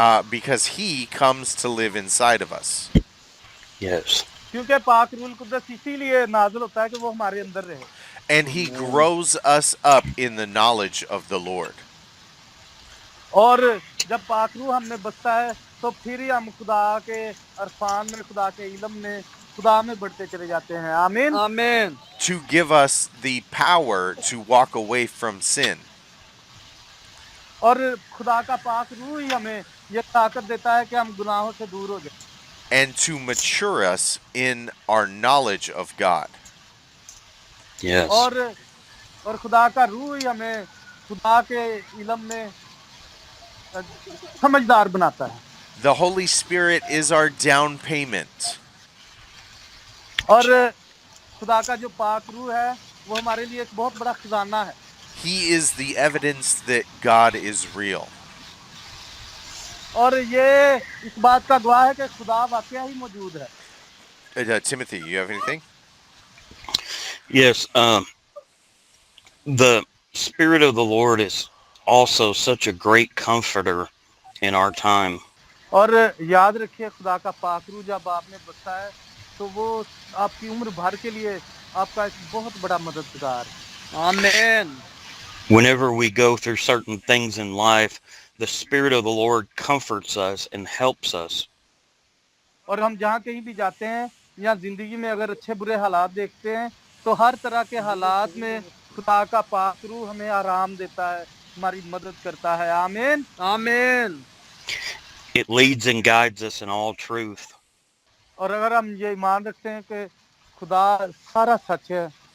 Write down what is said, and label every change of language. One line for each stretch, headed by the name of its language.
English: Because he comes to live inside of us. Yes.
Hindi: क्योंकि पाक rule कुदस इसीलिए नाज़िल होता है कि वो हमारे अंदर रहे।
English: And he grows us up in the knowledge of the Lord.
Hindi: और जब पाक रूह हम में बसता है तो फिर ही हम खुदा के अरफान में, खुदा के इल्म में, खुदा में बढ़ते चले जाते हैं। आमीन। आमीन।
English: To give us the power to walk away from sin.
Hindi: और खुदा का पाक रूह ही हमें यह ताकत देता है कि हम गुनाहों से दूर हो जाएं।
English: And to mature us in our knowledge of God. Yes.
Hindi: और खुदा का रूह ही हमें खुदा के इल्म में समझदार बनाता है।
English: The Holy Spirit is our down payment.
Hindi: और खुदा का जो पाक रूह है वो हमारे लिए एक बहुत बड़ा खजाना है।
English: He is the evidence that God is real.
Hindi: और ये इस बात का गवाह है कि खुदा वाकई ही मौजूद है।
English: Timothy, you have anything? Yes. The Spirit of the Lord is also such a great comforter in our time.
Hindi: और याद रखिए खुदा का पाक रूह जब आप में बसता है तो वो आपकी उम्र भर के लिए आपका एक बहुत बड़ा मददगार है। आमीन।
English: Whenever we go through certain things in life, the Spirit of the Lord comforts us and helps us.
Hindi: और हम जहाँ कहीं भी जाते हैं या जिंदगी में अगर अच्छे बुरे हालात देखते हैं तो हर तरह के हालात में खुदा का पाक रूह हमें आराम देता है, हमारी मदद करता है। आमीन। आमीन।
English: It leads and guides us in all truth.
Hindi: और अगर हम ये ईमान रखते हैं कि खुदा सारा सच है।